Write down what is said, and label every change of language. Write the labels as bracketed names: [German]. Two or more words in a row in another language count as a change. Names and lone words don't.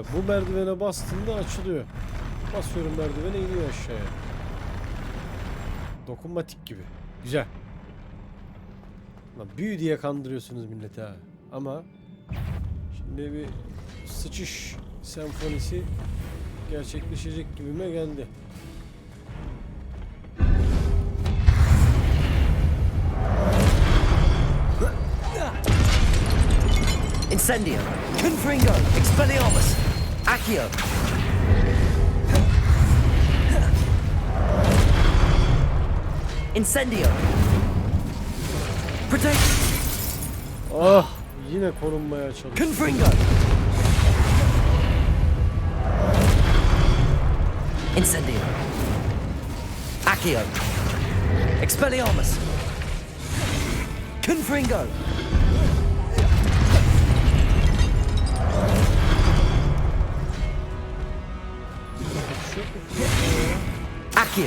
[Turkish] Bu merdivene bastığında açılıyor. Basıyorum merdivene, iniyor aşağıya. Dokunmatik gibi. Güzel. Lan büyü diye kandırıyorsunuz milleti ha. Ama şimdi bir sıçış senfonisi gerçekleşecek gibime geldi. Incendio! Confringo! Expelliarmus! Accio! Incendio! Protect! Ah! Yine korunmaya çalışıyor. Confringo! Incendio! Accio! Expelliarmus! Confringo! Accio!